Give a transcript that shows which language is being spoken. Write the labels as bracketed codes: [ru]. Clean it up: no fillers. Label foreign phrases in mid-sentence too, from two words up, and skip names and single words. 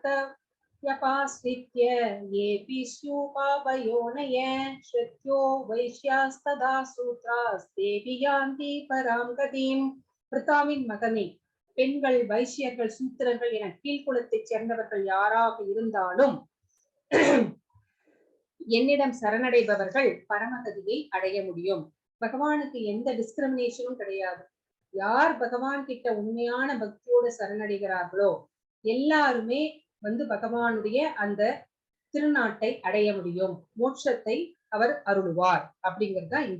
[sa] व्यपाश्रित्य येऽपि स्युपावयोनय श्रुत्यो वैश्यास्तदा सूत्रास्तेऽपि यान्ति परां गतिम्. [ta] பிருத்தாவின் மகனே, பெண்கள், வைசியர்கள், சூத்திரர்கள் என கீழ்குலத்தைச் சேர்ந்தவர்கள் யாராக இருந்தாலும் என்னிடம் சரணடைபவர்கள் பரமகதியை அடைய முடியும். பகவானுக்கு எந்த டிஸ்கிரிமினேஷனும் கிடையாது. யார் பகவான் கிட்ட உண்மையான பக்தியோடு சரணடைகிறார்களோ எல்லாருமே பகவானுடைய அந்த திருநாட்டை அடைய முடியும், மோட்சத்தை அவர் அருளுவார் அப்படிங்கிறதுதான் இங்க.